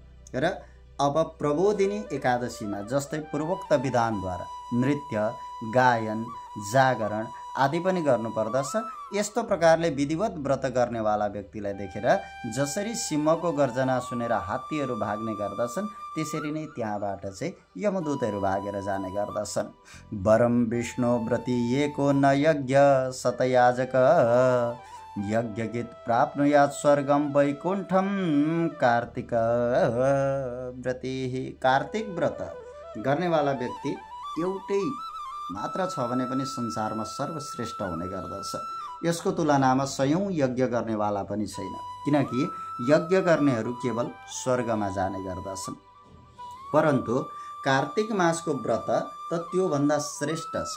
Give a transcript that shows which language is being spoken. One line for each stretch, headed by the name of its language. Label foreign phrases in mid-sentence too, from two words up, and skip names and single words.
Nepali: र अब प्रबोधिनी एकादशीमा जस्तै पूर्वोक्त विधानद्वारा नृत्य, गायन, जागरण आदि पनि गर्नुपर्दछ। यस्तो प्रकारले विधिवत व्रत गर्नेवाला व्यक्तिलाई देखेर जसरी सिंहको गर्जना सुनेर हात्तीहरू भाग्ने गर्दछन् त्यसरी नै त्यहाँबाट चाहिँ यमदूतहरू भागेर जाने गर्दछन्।
Sanskrit: वरम विष्णु व्रती एको न यज्ञ सतयाजक यज्ञगीत प्राप्नुयात् स्वर्गम वैकुण्ठम कार्तिक व्रती।
Nepali: कार्तिक व्रत गर्नेवाला व्यक्ति एउटै मात्र छ भने पनि संसारमा सर्वश्रेष्ठ हुने गर्दछ। यसको तुलनामा सयौं यज्ञ गर्नेवाला पनि छैन, किनकि यज्ञ गर्नेहरू केवल स्वर्गमा जाने गर्दछन्। परन्तु कार्तिक मासको व्रत त त्योभन्दा श्रेष्ठ छ।